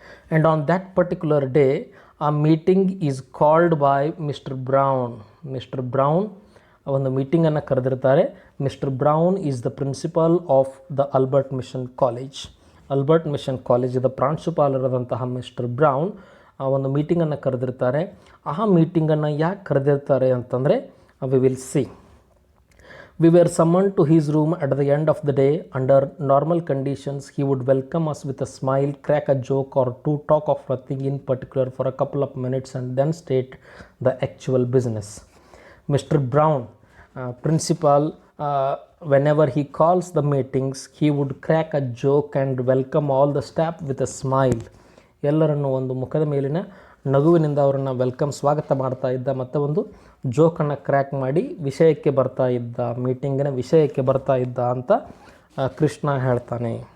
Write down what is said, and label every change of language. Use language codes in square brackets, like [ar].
[en] and on that particular day a meeting is called by mister Brown [kn] ಒಂದು ಮೀಟಿಂಗನ್ನು ಕರೆದಿರ್ತಾರೆ. [en] Mister Brown is the principal of the Albert Mission College. [kn] Albert mission ಕಾಲೇಜಿದ ಪ್ರಾಂಶುಪಾಲರಾದಂತಹ mister brown ಒಂದು ಮೀಟಿಂಗನ್ನು ಕರೆದಿರ್ತಾರೆ. ಆ ಮೀಟಿಂಗನ್ನು ಯಾಕೆ ಕರೆದಿರ್ತಾರೆ ಅಂತಂದರೆ [en] We will see. We were summoned to his room at the end of the day. Under normal conditions, he would welcome us with a smile, crack a joke or two, talk of nothing in particular for a couple of minutes and then state the actual business. Mr. Brown, principal, whenever he calls the meetings, he would crack a joke and welcome all the staff with a smile. [kn] ಎಲ್ಲರನ್ನು ಒಂದು ಮುಖದ ಮೇಲಿನ ನಗುವಿನಿಂದ ಅವರನ್ನು welcome ಸ್ವಾಗತ ಮಾಡ್ತಾ ಇದ್ದ ಮತ್ತು ಒಂದು ಜೋಕನ್ನು ಕ್ರ್ಯಾಕ್ ಮಾಡಿ ವಿಷಯಕ್ಕೆ ಬರ್ತಾ ಇದ್ದ, ಮೀಟಿಂಗಿನ ವಿಷಯಕ್ಕೆ ಬರ್ತಾ ಇದ್ದ ಅಂತ ಕೃಷ್ಣ ಹೇಳ್ತಾನೆ.